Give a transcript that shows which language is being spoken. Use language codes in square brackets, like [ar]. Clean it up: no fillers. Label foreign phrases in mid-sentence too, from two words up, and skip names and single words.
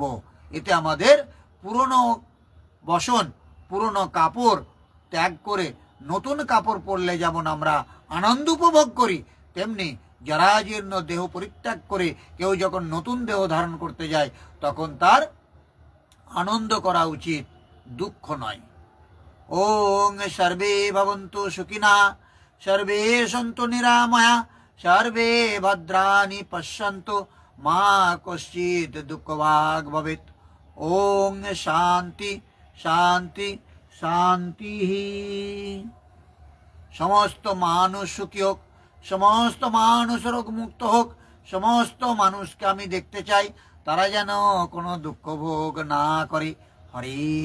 [bn] এতে আমাদের পুরনো বসন, পুরনো কাপড় ত্যাগ করে নতুন কাপড় পরলে যেমন আমরা আনন্দ উপভোগ করি, তেমনি জরাজীর্ণ দেহ পরিত্যাগ করে কেউ যখন নতুন দেহ ধারণ করতে যায় তখন তার আনন্দ করা উচিত, দুঃখ নয়। [sa] ওং সর্বে ভবন্তু সুখিনা, সর্বে সন্তু নিরাময়া, সর্বে ভদ্রাণি পশ্যন্তু, মা কশ্চিৎ দুঃখভাগ ভবেৎ। ওং শান্তি শান্তি শান্তি। [bn] সমস্ত মানুষ সুখী হোক, সমস্ত মানুষ রোগ মুক্ত হোক, সমস্ত মানুষকে আমি দেখতে চাই তারা যেন কোনো দুঃখ ভোগ না করে।